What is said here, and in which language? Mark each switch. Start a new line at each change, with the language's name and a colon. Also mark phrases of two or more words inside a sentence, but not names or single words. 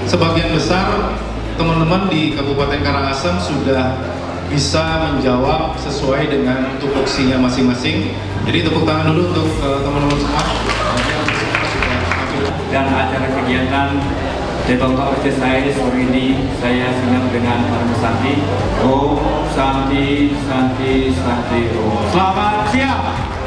Indonesian: Sebagian besar teman-teman di Kabupaten Karangasem sudah bisa menjawab sesuai dengan tupoksinya masing-masing. Jadi tepuk tangan dulu untuk teman-teman semua. Dan acara kegiatan Tabletop exercise hari ini saya simak dengan Para Santi.
Sanskrit: Om Santi Santi Santi Om.
Indonesian: Selamat siang.